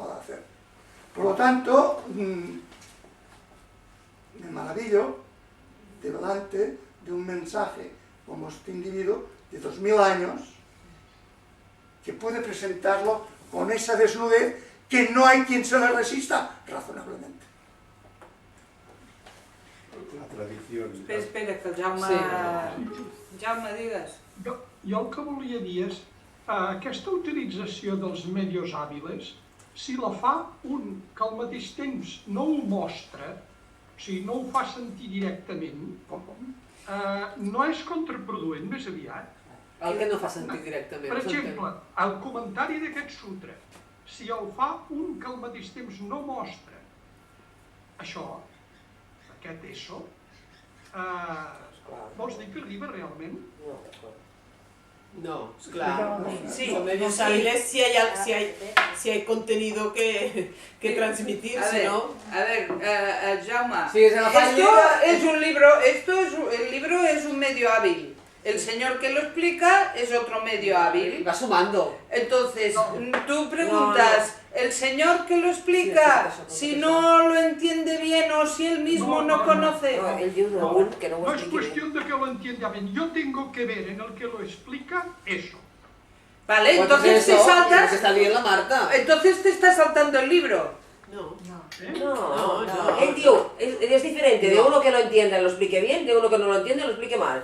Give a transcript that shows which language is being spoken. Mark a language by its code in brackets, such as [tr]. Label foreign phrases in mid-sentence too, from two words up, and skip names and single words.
[es] Por lo tanto, me maravillo delante de un mensaje como este individuo de 2000 años que puede presentarlo con esa desnudez que no hay quien se le resista razonablemente. La tradición. Espera, [ca] que el Jaume... Jaume, digues. Jo el que volia dir és aquesta utilització dels medios hàbiles, si la fa un que al mateix temps no ho mostra, o sigui, no ho fa sentir directament, no és contraproduent més aviat. El que no fa sentir directament. Per exemple, el comentari d'aquest sutra, si el fa un que al mateix temps no mostra això, aquest eso, vols dir que arriba realment? No, [es] claro. Sí, Con medios hábiles si hay contenido que transmitir, A si ver, no... Jaume, [ca] Sí, se la fa [es] esto es un libro, el libro es un medio hábil. El señor que lo explica es otro medio hábil. Va sumando. Entonces, tú preguntas, el señor que lo explica, si no lo entiende bien o si él mismo no conoce... [ca] No, ell diu d'un que no ho [es] No es [ca] expliqui bé. [es] cuestión de que lo entienda bien. Yo tengo que ver en el que lo explica eso. Vale, Pues entonces te eso, saltas... lo que está bien la Marta. Entonces te está saltando el libro. No. No. Él diu, es diferente de uno que lo entienda y lo explique bien, de uno que no lo entiende y lo explique mal.